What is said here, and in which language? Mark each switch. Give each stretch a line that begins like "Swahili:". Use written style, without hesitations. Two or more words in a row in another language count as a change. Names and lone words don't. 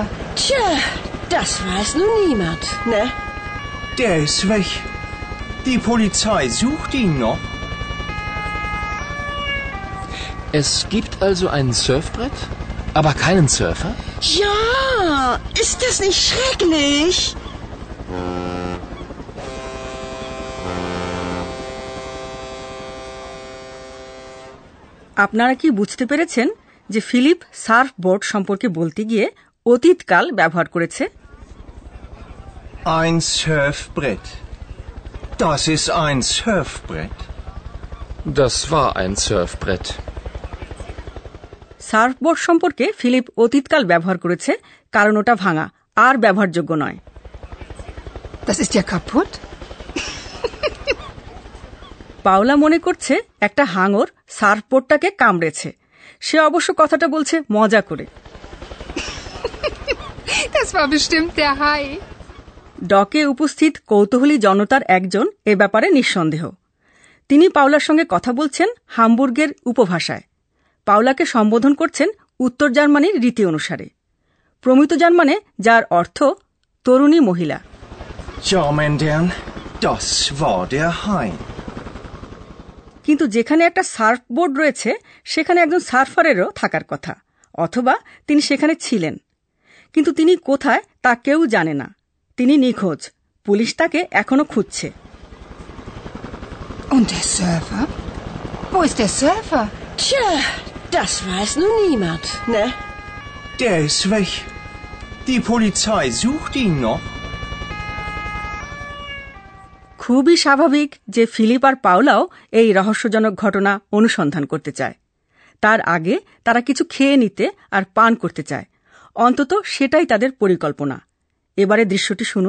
German: Tja, das weiß nun niemand, ne? Der ist weg. Die Polizei sucht ihn noch. Es gibt also ein Surfbrett, aber keinen Surfer? Ja, ist das nicht schrecklich?
Bangla: আপনারা কি বুঝতে পেরেছেন যে ফিলিপ সার্ফবোর্ড সম্পর্কে বলতে গিয়ে অতীতকাল ব্যবহার করেছে?
German: Ein Surfbrett. Das ist ein Surfbrett. Das war ein Surfbrett.
Bangla: সার্ফবোর্ড সম্পর্কে ফিলিপ অতীতকাল ব্যবহার করেছে কারণ ওটা ভাঙা আর ব্যবহারযোগ্য নয়।
German: Das ist ja kaputt.
Bangla: পাওলা মনে করছে একটা হাঙর সার্ফবোর্ডটাকে কামড়েছে। সে অবশ্য কথাটা বলছে মজা করে।
German: Das war bestimmt der Hai.
Bangla: ডকে উপস্থিত কৌতূহলী জনতার একজন এ ব্যাপারে নিঃসন্দেহ। তিনি পাওলার সঙ্গে কথা বলছেন হামবুর্গের উপভাষায়। পাওলাকে সম্বোধন করছেন উত্তর জার্মানির রীতি অনুসারে, প্রমিত জার্মানে, যার অর্থ তরুণী মহিলা।
German: Ja, mein Herrn, das war der Hai.
Bangla: কিন্তু যেখানে একটা সার্ফবোর্ড রয়েছে সেখানে একজন সার্ফারেরও থাকার কথা, অথবা তিনি সেখানে ছিলেন। কিন্তু তিনি কোথায় তা কেউ জানে না। তিনি নিখোঁজ। পুলিশ তাকে এখনো খুঁজছে।
German: Und der Surfer? Wo ist der Surfer? Tja, das weiß nun niemand, ne? Der ist weg. Die Polizei sucht ihn noch.
Bangla: খুবই স্বাভাবিক যে ফিলিপ আর পাওলাও এই রহস্যজনক ঘটনা অনুসন্ধান করতে চায়। তার আগে তারা কিছু খেয়ে নিতে আর পান করতে চায়। অন্তত সেটাই তাদের পরিকল্পনা। এবারে দৃশ্যটি শুনুন।